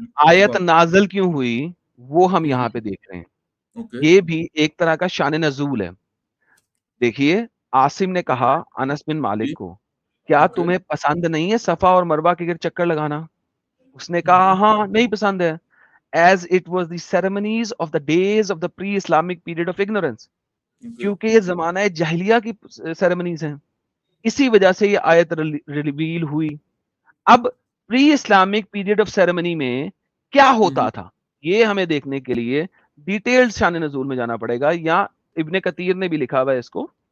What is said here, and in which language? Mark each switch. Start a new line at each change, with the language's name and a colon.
Urdu: آیت نازل کیوں ہوئی وہ ہم یہاں پہ دیکھ رہے ہیں. یہ بھی ایک طرح کا شان نزول ہے. دیکھیے, عاصم نے کہا انس بن مالک کو, کیا تمہیں پسند نہیں ہے صفا اور مروہ کے گرد چکر لگانا؟ اس نے کہا ہاں نہیں پسند ہے.
English: As it was the ceremonies of the days of the pre-Islamic period of ignorance.
Urdu: کیونکہ یہ زمانہ جاہلیہ کی سیرمنیز ہیں, اسی وجہ سے یہ آیت ریویل ہوئی. اب pre Islamic period of ceremony میں کیا ہوتا تھا یہ ہمیں دیکھنے کے لیے ڈیٹیلڈ شان نزول میں جانا پڑے گا, یا ابن کثیر نے بھی لکھا ہوا ہے اس کو.